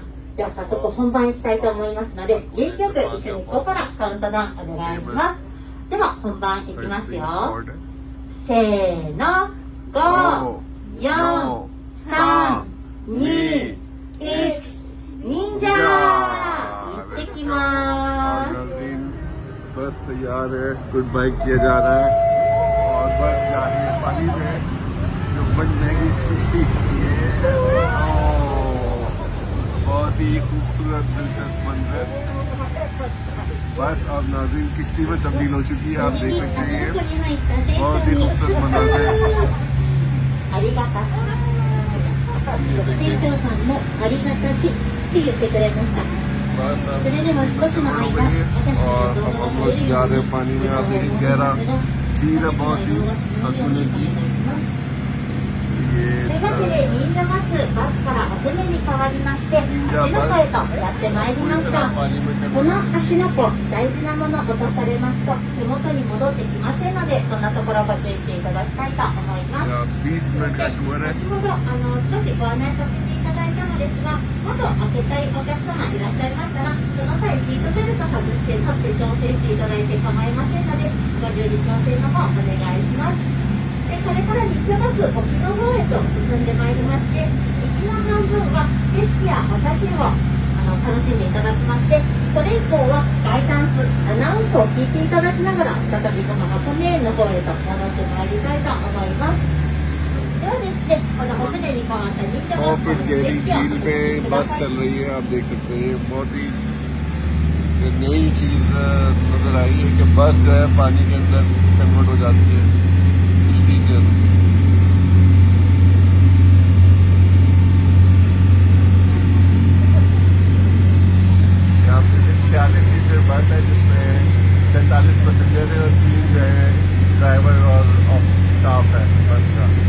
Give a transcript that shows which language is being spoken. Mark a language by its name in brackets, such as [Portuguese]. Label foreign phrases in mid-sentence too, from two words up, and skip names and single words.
[Japanese] では早速本番いきたいと思いますので、元気よく一緒にここからカウントダウンお願いします。では本番いきますよ。せーの、5、4、3、2、1、忍者行ってきまーす。 [Hindi] बस तैयार है, [English] good bye [Hindi] किया जा रहा है और बस जा रही है पानी में जो बन जाएगी किश्ती। बहुत ही खूबसूरत दिलचस्प मंजर। बस अब नाज़रीन किश्ती में तब्दील हो चुकी है, आप देख सकते हैं ये बहुत ही खूबसूरत मंजर है। [Japanese] ありがたし船長さんもありがたしって言ってくれました。それでは少しの間お写真と動画が撮れるように [Hindi] पानी में आप देखें गहरा झील है बहुत ही हकूने की। [Japanese] というわけで忍者バスからお船に変わりまして芦ノ湖へとやってまいりました。この芦ノ湖大事なものを落とされますと手元に戻ってきませんので、そんなところをご注意していただきたいと思います。 [Hindi] 20 मिनट का टूर है। [Japanese] 先ほど少しご案内させていただいたのですが、窓を開けたいお客様いらっしゃいましたら、その際シートベルト外して立って調整していただいて構いませんので、ご注意調整の方お願いします。でこれから日中バス沖の方へと進んでまいりまして、道の半分は景色やお写真を楽しんでいただきまして、それ以降はガイダンスアナウンスを聞いていただきながら再びこの箱根園の方へと戻ってまいりたいと思います。ではですね、このお船に関して日 [Hindi] 100 फीट गहरी झील में बस चल रही है, आप देख सकते हैं। बहुत ही नई चीज नजर आई है कि बस जो है पानी के अंदर कन्वर्ट हो जाती है किश्ती के अंदर। यहाँ पे 46 सीटर बस है जिसमें 43 पैसेंजर है और 3 जो है ड्राइवर और स्टाफ है बस का।